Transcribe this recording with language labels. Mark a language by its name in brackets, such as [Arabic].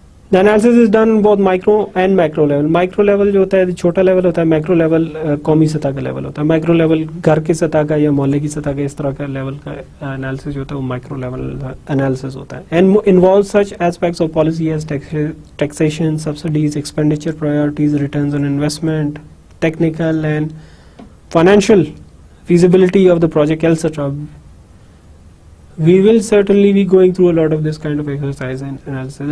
[English] The analysis is done on both micro and macro level. [Urdu] Micro level جو ہوتا ہے چھوٹا لیول ہوتا ہے, میکرو لیول قومی سطح کا لیول ہوتا ہے. مائکرو لیول گھر کی سطح کا یا محلے کی سطح کا اس طرح کا لیول کا انالیسس جو ہوتا ہے وہ مائکرو لیول انالیسس ہوتا ہے. [English] And involves such aspects of policy as taxation, subsidies, expenditure priorities, returns on investment, technical and financial feasibility of the project, etc. We will certainly be going through a lot of this kind of exercise and analysis.